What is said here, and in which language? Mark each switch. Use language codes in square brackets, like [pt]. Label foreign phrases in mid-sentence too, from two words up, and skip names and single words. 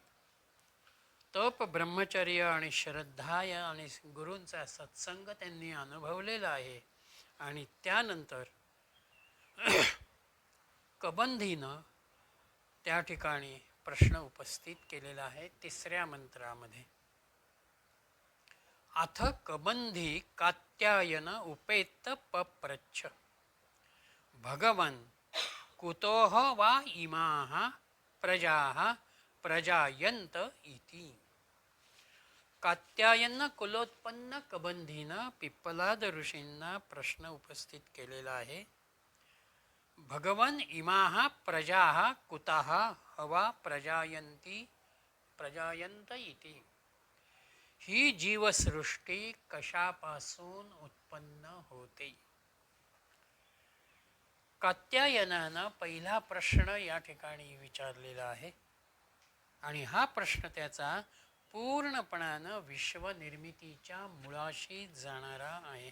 [mr] तप, ब्रह्मचर्य आणि श्रद्धा आणि गुरूंचा सत्संग त्यांनी अनुभवलेला आहे. आणि त्यानंतर कबंधीनं त्या ठिकाणी प्रश्न उपस्थित केलेला आहे 3ऱ्या मंत्रामध्ये. [sa] अथ कबंधी कात्यायन उपेत्त पप्रच्छ भगवन् कुतोह वा इमाः प्रजाः प्रजायन्त इति. [mr] कात्यायन कुलोत्पन्न कबंधीनं पिप्पलाद ऋषींना प्रश्न उपस्थित केलेला आहे. [sa] भगवन् इमाः प्रजाः कुतः हवा प्रजायन्त इति. [mr] ही जीवसृष्टी कशापासून उत्पन्न होते. कात्यायनानं पहिला प्रश्न या ठिकाणी विचारलेला आहे. आणि हा प्रश्न त्याचा पूर्णपणानं विश्वनिर्मितीच्या मुळाशी जाणारा आहे.